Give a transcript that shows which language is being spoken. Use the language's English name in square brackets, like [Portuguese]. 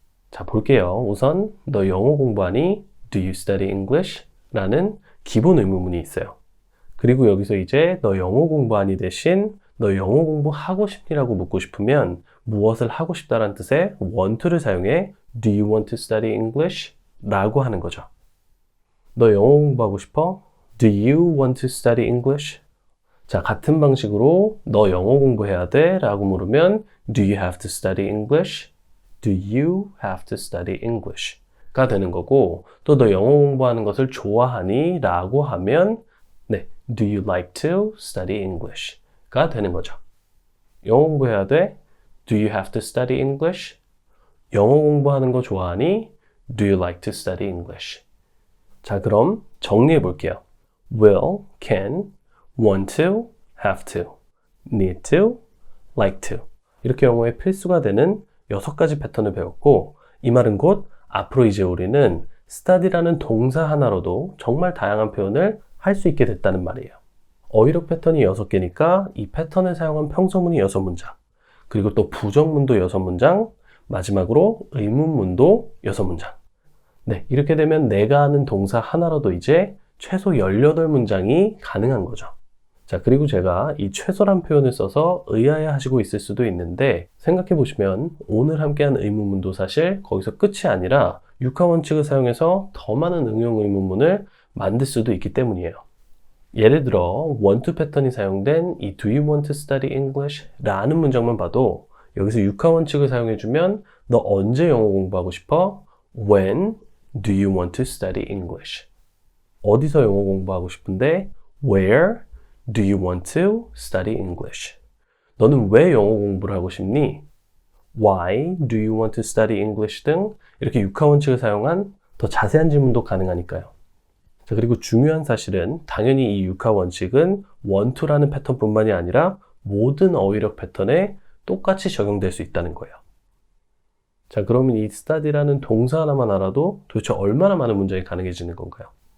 [Korean] 자, 볼게요. 우선 너 영어 공부하니? [English] Do you study English? [Korean] 라는 기본 의문문이 있어요. 그리고 여기서 이제 너 영어 공부하니 대신 너 영어 공부하고 싶니라고 묻고 싶으면 무엇을 하고 싶다라는 뜻의 want to를 사용해 [English] Do you want to study English? [Korean] 라고 하는 거죠. 너 영어 공부하고 싶어? [English] Do you want to study English? [Korean] 자, 같은 방식으로 너 영어 공부해야 돼? 라고 물으면 [English] Do you have to study English? Do you have to study English? [Korean] 가 되는 거고 또 너 영어 공부하는 것을 좋아하니? 라고 하면 네, [English] Do you like to study English? [Korean] 가 되는 거죠. 영어 공부해야 돼? [English] Do you have to study English? [Korean] 영어 공부하는 거 좋아하니? [English] Do you like to study English? [Korean] 자, 그럼 정리해 볼게요. [English] will, can, want to, have to, need to, like to. [Korean] 이렇게 영어의 필수가 되는 6가지 패턴을 배웠고 이 말은 곧 앞으로 이제 우리는 study라는 동사 하나로도 정말 다양한 표현을 할 수 있게 됐다는 말이에요. 어휘력 패턴이 6개니까 이 패턴을 사용한 평서문이 6문장, 그리고 또 부정문도 6문장, 마지막으로 의문문도 6문장. 네, 이렇게 되면 내가 아는 동사 하나로도 이제 최소 18문장이 가능한 거죠. 자, 그리고 제가 이 최소란 표현을 써서 의아해 하시고 있을 수도 있는데 생각해 보시면 오늘 함께한 의문문도 사실 거기서 끝이 아니라 육하 원칙을 사용해서 더 많은 응용 의문문을 만들 수도 있기 때문이에요. 예를 들어 [English] want to [Korean] 패턴이 사용된 이 [English] Do you want to study English? [Korean] 라는 문장만 봐도 여기서 육하 원칙을 사용해주면 너 언제 영어 공부하고 싶어? [English] When do you want to study English? [Korean] 어디서 영어 공부하고 싶은데? [English] Where do you want to study English? [Korean] 너는 왜 영어 공부를 하고 싶니? [English] Why do you want to study English? [Korean] 등 이렇게 육하 원칙을 사용한 더 자세한 질문도 가능하니까요. 자, 그리고 중요한 사실은 당연히 이 육하 원칙은 want to라는 패턴뿐만이 아니라 모든 어휘력 패턴에 똑같이 적용될 수 있다는 거예요. 자, 그러면 이 study라는 동사 하나만 알아도 도대체 얼마나 많은 문장이 가능해지는 건가요?